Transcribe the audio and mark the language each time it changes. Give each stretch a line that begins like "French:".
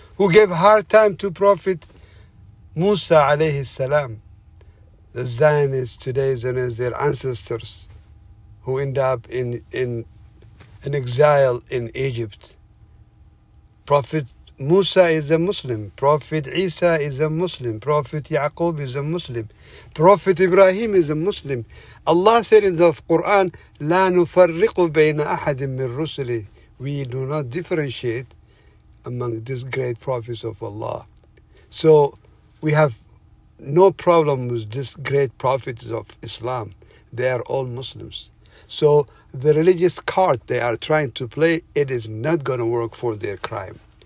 English: Who gave hard time to Prophet Musa alayhi salam, the Zionists today, their ancestors, who end up in exile in Egypt? Prophet Musa is a Muslim. Prophet Isa is a Muslim. Prophet Yaqub is a Muslim. Prophet Ibrahim is a Muslim. Allah said in the Quran,
Arabic: لا نفرق بين أحد من رسله.
English: We do not differentiate among these great prophets of Allah. So we have no problem with these great prophets of Islam. They are all Muslims. So the religious card they are trying to play, it is not going to work for their crime.